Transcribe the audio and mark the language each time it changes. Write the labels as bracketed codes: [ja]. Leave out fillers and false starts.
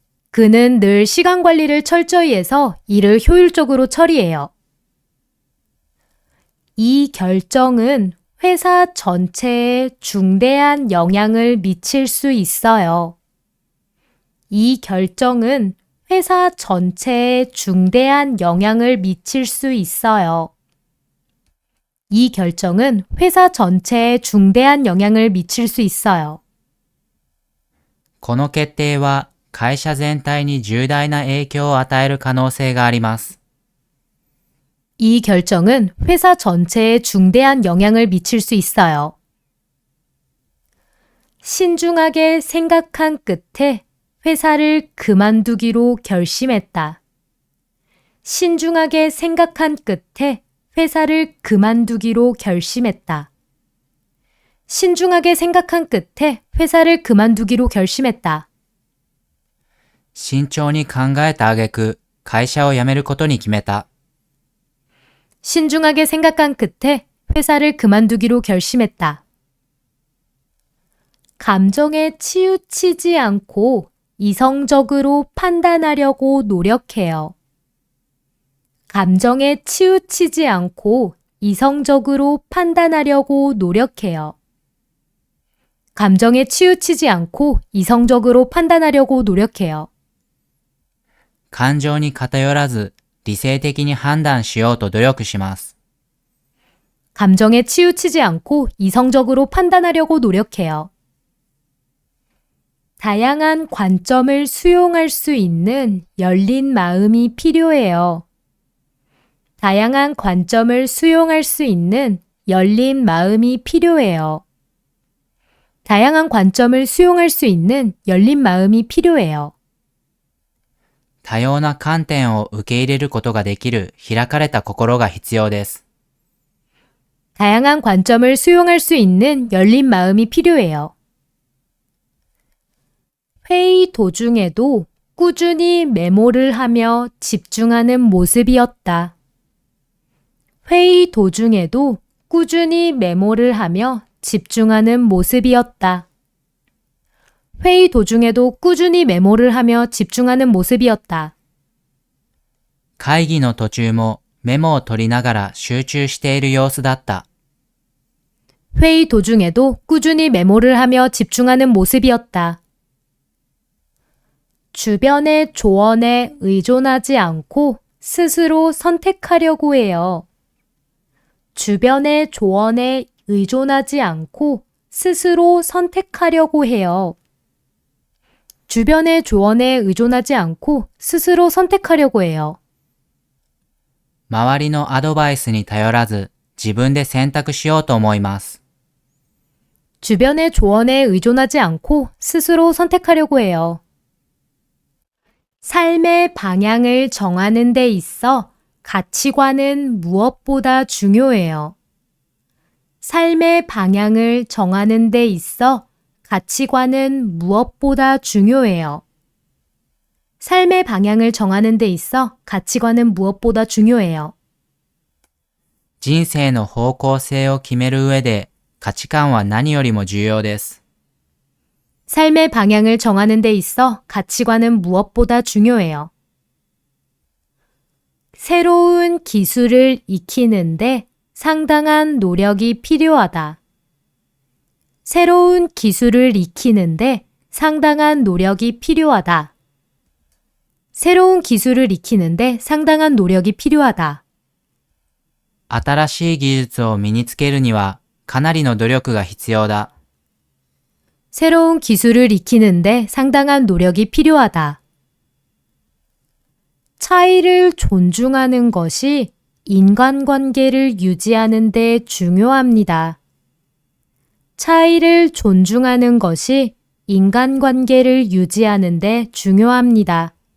[ko] 그는 늘 시간 관리를 철저히 해서 일을 효율적으로 처리해요. 이 결정은 회사 전체에 중대한 영향을 미칠 수 있어요. 이 결정은 회사 전체에 중대한 영향을 미칠 수 있어요. 이 결정은 회사 전체에 중대한 영향을 미칠 수 있어요. [ja] この決定は会社全体に重大な影響を与える可能性があります。 [ko] 이 결정은 회사 전체에 중대한 영향을 미칠 수 있어요. 신중하게 생각한 끝에 회사를 그만두기로 결심했다. 신중하게 생각한 끝에 회사를 그만두기로 결심했다. 신중하게 생각한 끝에 회사를 그만두기로 결심했다. [ja] 慎重に考えた挙句、会社を辞めることに決めた。 [ko] 신중하게 생각한 끝에 회사를 그만두기로 결심했다. 감정에 치우치지 않고 이성적으로 판단하려고 노력해요. 감정에 치우치지 않고 이성적으로 판단하려고 노력해요. 감정에 치우치지 않고 이성적으로 판단하려고 노력해요. [ja] 感情に偏らず、理性的に判断しようと努力します。 [ko] 감정에 치우치지 않고 이성적으로 판단하려고 노력해요. 다양한 관점을 수용할 수 있는 열린 마음이 필요해요. 다양한 관점을 수용할 수 있는 열린 마음이 필요해요. 다양한 관점을 수용할 수 있는 열린 마음이 필요해요. [ja] 多様な観点を受け入れることができる開かれた心が必要です。 [ko] 다양한 관점을 수용할 수 있는 열린 마음이 필요해요. 회의 도중에도 꾸준히 메모를 하며 집중하는 모습이었다. 회의 도중에도 꾸준히 메모를 하며 집중하는 모습이었다. 회의 도중에도 꾸준히 메모를 하며 집중하는 모습이었다. [ja] 会議の途中もメモを取りながら集中している様子だった。 [ko] 회의 도중에도 꾸준히 메모를 하며 집중하는 모습이었다. 주변의 조언에 의존하지 않고 스스로 선택하려고 해요. 주변의 조언에 의존하지 않고 스스로 선택하려고 해요. 주변의 조언에 의존하지 않고 스스로 선택하려고 해요. [ja] 周りのアドバイスに頼らず、自分で選択しようと思います。 [ko] 주변의 조언에 의존하지 않고 스스로 선택하려고 해요. 삶의 방향을 정하는 데 있어 가치관은 무엇보다 중요해요. 삶의 방향을 정하는 데 있어 가치관은 무엇보다 중요해요. 삶의 방향을 정하는 데 있어 가치관은 무엇보다 중요해요. [ja] 人生の方向性を決める上で価値観は何よりも重要です。 [ko] 삶의 방향을 정하는 데 있어 가치관은 무엇보다 중요해요. 새로운 기술을 익히는데 상당한 노력이 필요하다. 새로운 기술을 익히는데 상당한 노력이 필요하다. 새로운 기술을 익히는데 상당한 노력이 필요하다. [ja] 新しい技術を身につけるにはかなりの努力が必要だ。 [ko] 새로운 기술을 익히는데 상당한 노력이 필요하다. 차이를 존중하는 것이 인간관계를 유지하는 데 중요합니다. 차이를 존중하는 것이 인간관계를 유지하는 데 중요합니다.